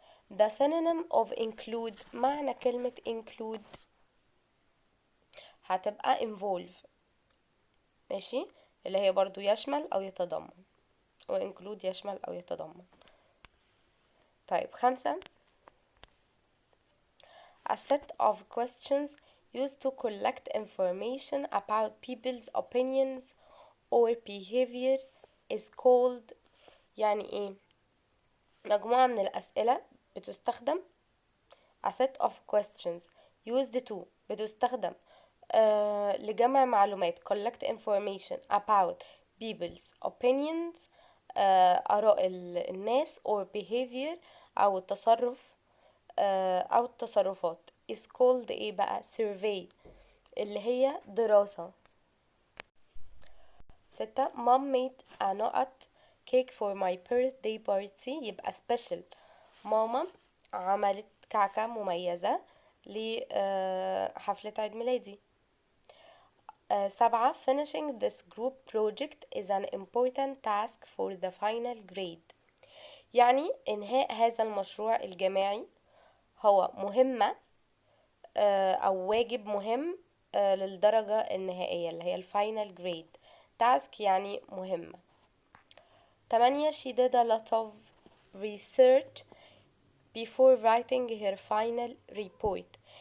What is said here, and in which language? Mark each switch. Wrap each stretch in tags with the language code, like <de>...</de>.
<en>The synonym of include</en> <ar>معنى كلمة include هتبقى involve ماشي اللي هي برضو يشمل أو يتضمن و include يشمل أو يتضمن. طيب 5.</ar> <en>A set of questions used to collect information about people's opinions or behavior is called</en> <ar>يعني ايه مجموعة من الأسئلة بتستخدم a set of questions used to بتستخدم لجمع معلومات</ar> <en>collect information about people's opinions</en> <ar>آراء الناس</ar> <en>or behavior</en> <ar>أو التصرف أو التصرفات</ar> <en>is called</en> <ar>ايه بقى survey اللي هي دراسة.</ar> <en>6. Mom made a nut cake for my birthday party يبقى special.</en> <ar>ماما عملت كعكة مميزة لحفلة عيد ميلادي. 7.</ar> <en>Finishing this group project is an important task for the final grade.</en> <ar>يعني إنهاء هذا المشروع الجماعي هو مهمة أو واجب مهم للدرجة النهائية اللي هي الفاينل جريد. task يعني مهمة. 8.</ar> <en>She did a lot of research before writing her final report.</en>